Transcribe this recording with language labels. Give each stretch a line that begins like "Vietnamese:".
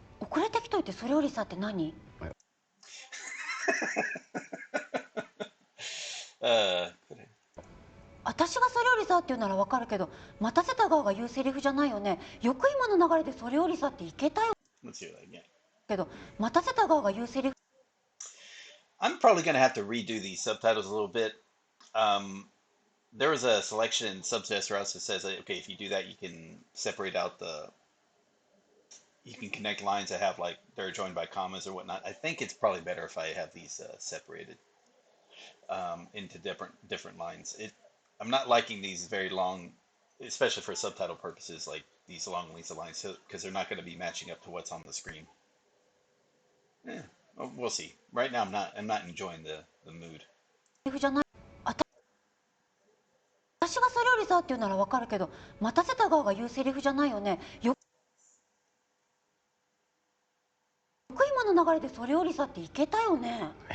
Japanese: 遅れてきといてそれよりさって何？私がそれよりさって言うならわかるけど、待たせた側が言うセリフじゃないよね。よく今の流れでそれよりさっていけたよ。
English: Let's hear that again. けど待たせた側が言うセリフ。 I'm probably going to have to redo these subtitles a little bit. There was a selection in Subtext Rouse that says, okay, if you do that, you can separate out you can connect lines that have like, they're joined by commas or whatnot. I think it's probably better if I have these separated into different lines. I'm not liking these very long, especially for subtitle purposes, like these long lengths of lines, because they're not going to be matching up to what's on the screen. Yeah. We'll see. Right now, I'm not enjoying the mood.
Japanese: セリフじゃない。私がそれよりさって言うならわかるけど、待たせた側が言うセリフじゃないよね。よく今の流れでそれよりさっていけたよね。